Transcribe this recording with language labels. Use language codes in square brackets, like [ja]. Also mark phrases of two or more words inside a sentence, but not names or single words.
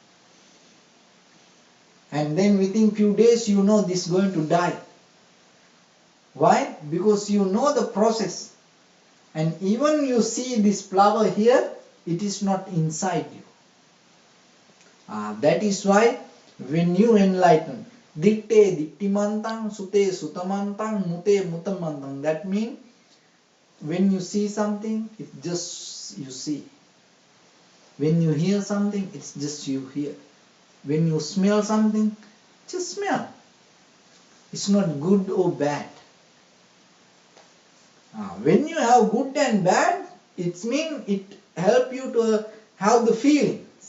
[en] And then within few days, this is going to die. Why? Because you know the process. And even you see this flower here, it is not inside you. That is why when you enlighten, [pi] ditte dittimantang, sute sutamantang, mute mutamantang. [en] That means when you see something, it's just you see. When you hear something, it's just you hear. When you smell something, just smell. It's not good or bad. When you have good and bad, it means it help you to have the feelings.